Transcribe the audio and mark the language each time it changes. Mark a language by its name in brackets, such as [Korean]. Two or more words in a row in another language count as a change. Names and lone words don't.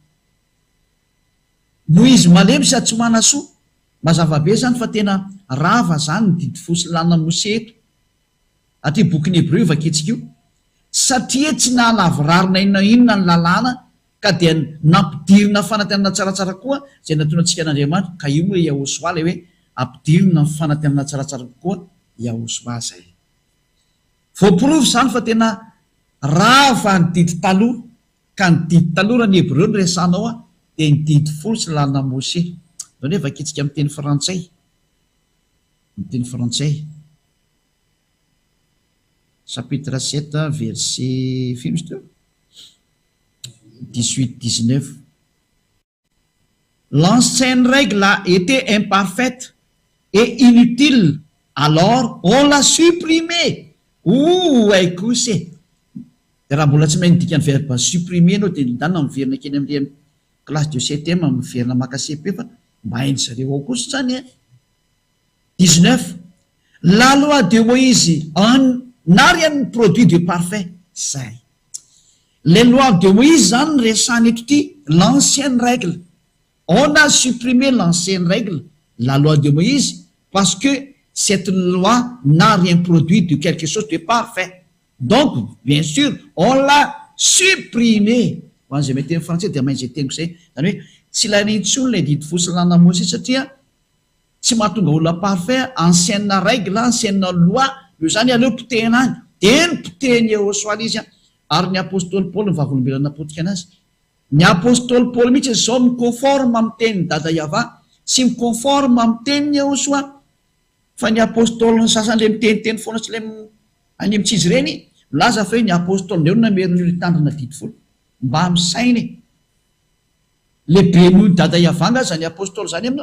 [Malagasy] no izy malemy sady tsy manasoa mazavabe zany fa tena rava zany ny didy folo sy lalàna mose eto aty bokyny hébreu vaketsika io satria tsy nahalavorarina inona ny lalàna ka dia nampidirina fanatenana tsaratsara koa zay nataonantsika an'Andriamanitra ka io moa Yahosoa le hoe ampidirina ny fanatenana tsaratsara koa Yahosoa zay voaporofo zany fa tena raha fa nididy taloha ka nididy taloha raha ny hebreo ny resanao a dia nididy folo sy lalana Mose. Zao nefa vakitsika amin'ny teny frantsay, amin'ny teny frantsay [French] chapitre 7 verset 18-19. L'ancienne règle a été imparfaite et inutile, alors on l'a supprimée. [Malagasy] Ay kosa raha mbola tsy mahay midika ny [French] verbe supprimer [Malagasy] anao dia nidana miverina keny amin'ny [French] classe de septième [Malagasy] miverina maka CP fa mba hainy zareo ao kosa zany 19. [French] La loi de Moïse n'a rien produit de parfait. Zay. Les lois de Moïse [Malagasy] zany resany eto ty [French] l'ancienne règle. On a supprimé l'ancienne règle, la loi de Moïse, parce que cette loi n'a rien produit de quelque chose de parfait. Donc, bien sûr, on l'a supprimé. [Malagasy] Ho an'izay mety amin'ny français dia maintsy teniko zay. Zany hoe tsy lanintsony ilay didy fosy lana Mose satria tsy mahatonga olona parfait, [French] ancienne règle, ancienne loi, [Malagasy] io zany aleo potehina any. Dia nipotehiny Jehosoa izy ary ny apôstôly Paul ny vavolombelona napotika anazy. Ny apôstôly Paul mihitsy zao miconforme amin'ny tenin'ny dada Yava, sy miconforme amin'ny tenin'ny Jehosoa. Fa ny apôstôly ny sasany le miteniteny foana tsy le any amin'ny tsizy ireny milaza fa hoe ny apôstôly ndreo nameriny litandrina didy folo mba misainy le be noho ny dada Yava nga zany apôstôly zany aminao.